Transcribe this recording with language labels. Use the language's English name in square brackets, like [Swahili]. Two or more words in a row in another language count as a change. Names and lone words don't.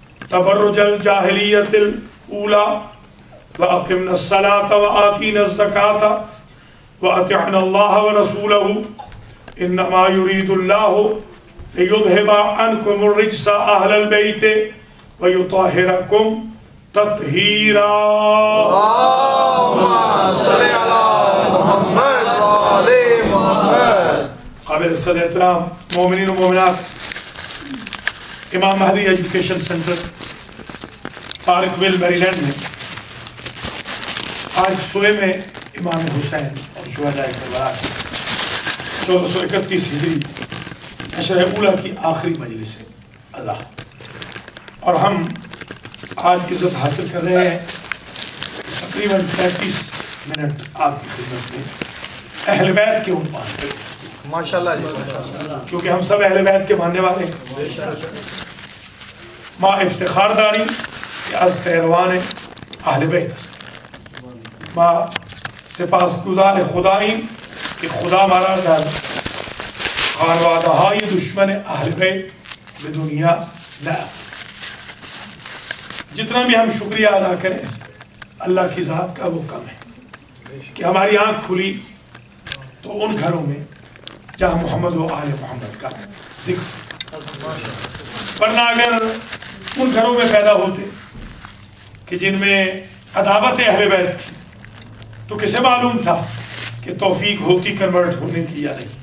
[Arabic] تبرج الجاہلیت الاولی واقمنا الصلاة وآتینا الزکاة وأطعنا الله ورسوله انما يريد الله ليذهب عنكم الرجس اهل البيت ويطهركم تطہیرا. اللهم صل على محمد وعلى محمد. [Urdu] قابل صدر احترام مومنین و مومنات، امام مہدی ایجوکیشن سینٹر پارک ویل میریلینڈ میں آج صبح میں امام حسین اور شہداء کربلا 1431 ہجری عشرہ اولی کی آخری مجلس ادا، اور ہم آج عزت حاصل کر رہے ہیں تقریباً 35 منٹ آپ کی خدمت میں اہل بیت کے عنوان پر، ماشاءاللہ کیونکہ ہم سب اہل بیت کے ماننے والے ہیں. [Persian] ما افتخار داری کہ از پیروان اہل بیت است، ما سپاس گزار خداییم کہ خدا مارا در خانواده های دشمن اہل بیت به دنیا نہ. [Urdu] جتنا بھی ہم شکریہ ادا کریں اللہ کی ذات کا وہ کم ہے کہ ہماری آنکھ کھلی تو ان گھروں میں جہاں محمد و آل محمد کا ذکر، ورنہ اگر ان گھروں میں پیدا ہوتے کہ جن میں عداوت اہل بیت تھی تو کسے معلوم تھا کہ توفیق ہوتی کنورٹ ہونے کی یا نہیں.